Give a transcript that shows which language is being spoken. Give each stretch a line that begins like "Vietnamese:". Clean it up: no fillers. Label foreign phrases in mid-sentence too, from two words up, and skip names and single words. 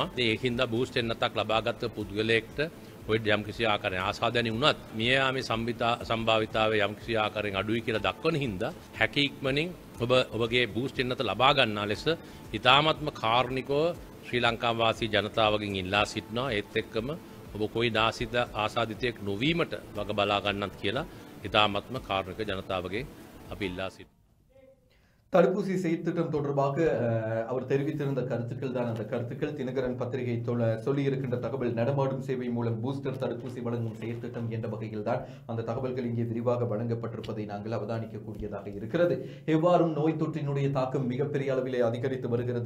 Sinhala: ඒකින්ද බූස්ටර් එන්නතක් ලබාගත් පුද්ගලයෙක්ට කොවිඩ් යම් කිසි ආකාරයෙන් ආසාදනය වුණත් මිය යාමේ සම්භාවිතාවය යම් කිසි ආකාරයෙන් අඩුයි කියලා දක්වන හින්දා හැකි ඉක්මනින් ඔබගේ බූස්ටර් එන්නත ලබා ගන්නා ලෙස ඉතාමත්ම කාරුණිකව ශ්‍රී ලංකා වාසී ජනතාවගෙන් ඉල්ලා සිටිනවා. ඒත් එක්කම ඔබ කොවිඩ් ආසාදිතයෙක් නොවීමට වග බලා ගන්නත් කියලා ඉතාමත්ම කාරුණික ජනතාවගෙන් අපි ඉල්ලා සිටිනවා.
Tamil: தடுப்பூசி செயற்திட்டம் தொடர்பாக அவர் தெரிவித்திருந்த கருத்துக்கள் தான் அந்த கருத்துக்கள். தினகரன் பத்திரிகை சொல்லி இருக்கின்ற தகவல் நடமாடும் சேவை மூலம் பூஸ்டர் தடுப்பூசி வழங்கும் செயற்திட்டம் என்ற வகையில் தான் அந்த தகவல்கள் இங்கே விரிவாக வழங்கப்பட்டிருப்பதை நாங்கள் அவதானிக்கக்கூடியதாக இருக்கிறது. எவ்வாறும் நோய் தொற்றினுடைய தாக்கம் மிகப்பெரிய அளவிலே அதிகரித்து வருகிறது.